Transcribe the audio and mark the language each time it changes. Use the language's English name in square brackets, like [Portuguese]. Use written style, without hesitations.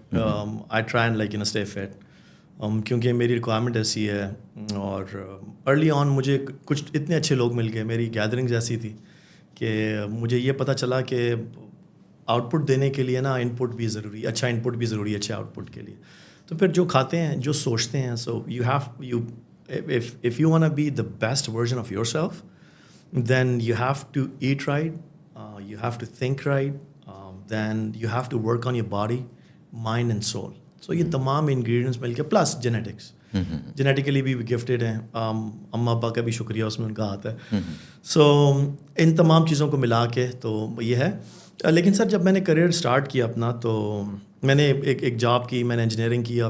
[English] I try and like stay fit [Urdu] کیونکہ میری requirement ایسی ہے. اور ارلی آن مجھے کچھ اتنے اچھے لوگ مل گئے, میری گیدرنگز ایسی تھی کہ مجھے یہ پتہ چلا کہ آؤٹ پٹ دینے کے لیے نا ان پٹ بھی ضروری, اچھا ان پٹ بھی ضروری ہے اچھے آؤٹ پٹ کے لیے. تو پھر جو کھاتے ہیں جو سوچتے ہیں, [English] So you have if you want to be the best version of yourself, then you have to eat right, you have to think right, then you have to work on your body, mind and soul. [Urdu] So یہ تمام ingredients مل کے plus genetics, genetically بھی gifted ہیں, اماں ابا کا بھی شکریہ اس میں ان کا ہاتھ ہے. سو ان تمام چیزوں کو ملا کے تو یہ ہے. لیکن سر جب میں نے کریئر اسٹارٹ کیا اپنا تو میں نے ایک جاب کی, میں نے انجینئرنگ کیا.